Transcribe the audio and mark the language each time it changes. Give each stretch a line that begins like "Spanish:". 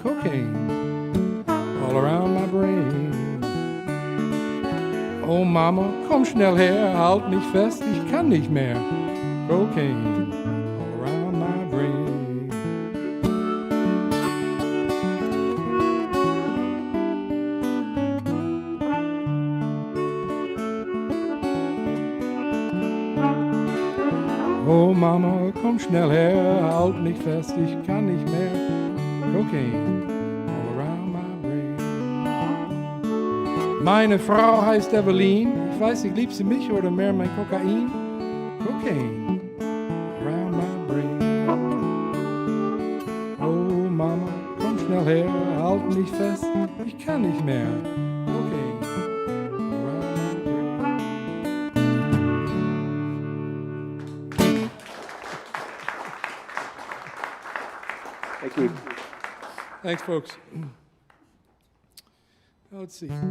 English: Cocaine all around my brain.
German: Oh Mama, komm schnell her, halt mich fest, ich kann nicht mehr.
English: Cocaine all around my brain.
German: Oh Mama, komm schnell her, halt mich fest, ich kann nicht mehr.
English: Cocaine all around my brain.
German: Meine Frau heißt Evelyn. Ich weiß nicht, liebt sie mich oder mehr mein Kokain?
English: Cocaine around my brain.
German: Oh Mama, komm schnell her, halt mich fest, ich kann nicht mehr.
English: Cocaine around my brain. Thank you. Thanks, folks. Now, let's see.